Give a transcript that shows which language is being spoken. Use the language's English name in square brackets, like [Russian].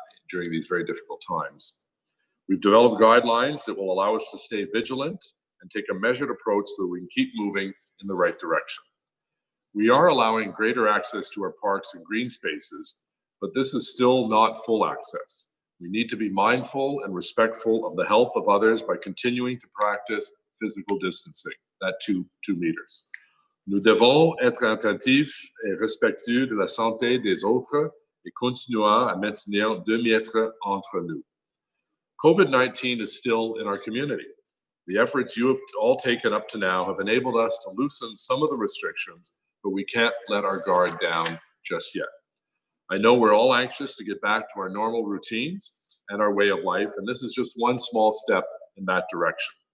[English] during these very difficult times. We've developed guidelines that will allow us to stay vigilant and take a measured approach so that we can keep moving in the right direction. We are allowing greater access to our parks and green spaces, but this is still not full access. We need to be mindful and respectful of the health of others by continuing to practice physical distancing, that 2 meters. [French] Nous devons être attentifs et respectueux de la santé des autres et continuer à maintenir 2 mètres entre nous. [English] COVID-19 is still in our community. The efforts you have all taken up to now have enabled us to loosen some of the restrictions, but we can't let our guard down just yet. I know we're all anxious to get back to our normal routines and our way of life, and this is just one small step in that direction.